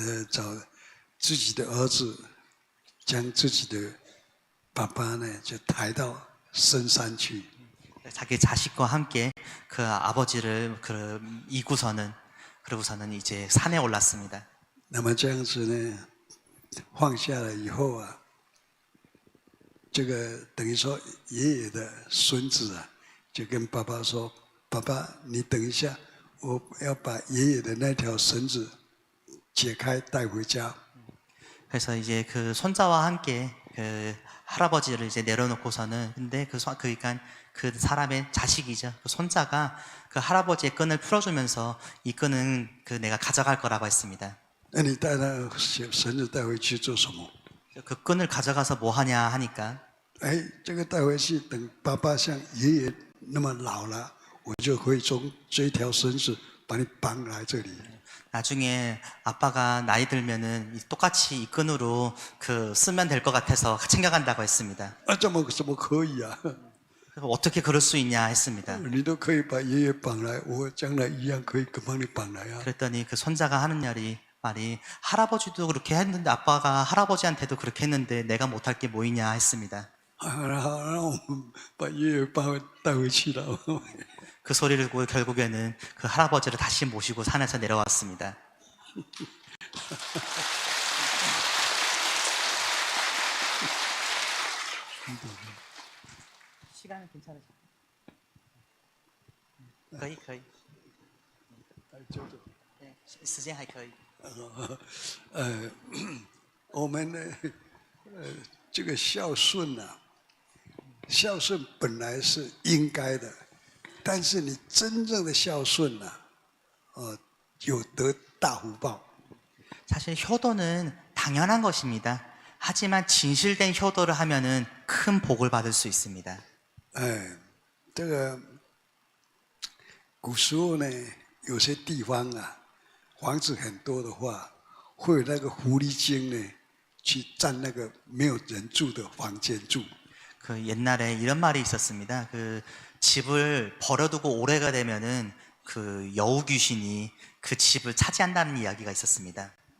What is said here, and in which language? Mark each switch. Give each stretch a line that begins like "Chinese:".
Chinese: 找自己的儿子将自己的爸爸呢就抬到深山去。
Korean: 자기 자식과 함께 그 아버지를 그러고서는 이제 산에 올랐습니다.
Chinese: 那么这样子呢，放下了以后啊，这个等于说爷爷的孙子啊，就跟爸爸说：“爸爸，你等一下，我要把爷爷的那条绳子解开带回家。”
Korean: 그래서 이제 그 손자와 함께 그 할아버지를 이제 내려놓고서는 근데 그러니까 그 사람의 자식이죠. 그 손자가 그 할아버지의 끈을 풀어주면서 이 끈은 그 내가 가져갈 거라고 했습니다.
Chinese: 那你带那绳子带回去做什么？
Korean: 그 끈을 가져가서 뭐 하냐 하니까
Chinese: 哎，这个带回去，等爸爸像爷爷那么老了，我就可以从这一条绳子把你绑来这里。
Korean: 나중에 아빠가 나이 들면은 똑같이 이 끈으로 그 쓰면 될 것 같아서 챙겨간다고 했습니다.
Chinese: 怎么可以啊？
Korean: 그래서 어떻게 그럴 수 있냐 했습니다.
Chinese: 你都可以把爷爷绑来，我将来一样可以帮你绑来啊。
Korean: 그랬더니 그 손자가 하는 말이 할아버지도 그렇게 했는데 아빠가 할아버지한테도 그렇게 했는데 내가 못할 게 뭐 있냐 했습니다.
Chinese: 让我们把爷爷带回去了。
Korean: 그 소리를 듣고 결국에는 그 할아버지를 다시 모시고 산에서 내려왔습니다. 시간은 괜찮으세요? 거의. 네, 시간
Chinese: 还可以. 我们呢，这个孝顺啊，孝顺本来是应该的，但是你真正的孝顺啊，有得大福报。
Korean: 사실 효도는 당연한 것입니다. 하지만 진실된 효도를 하면은 큰 복을 받을 수 있습니다.
Chinese: 这个古时候呢，有些地方啊，房子很多的话，会有那个狐狸精呢，去占那个没有人住的房间住。
Korean: 그 옛날에 이런 말이 있었습니다. 그 집을 버려두고 오래가 되면은 그 여우 귀신이 그 집을 차지한다는 이야기가 있었습니다.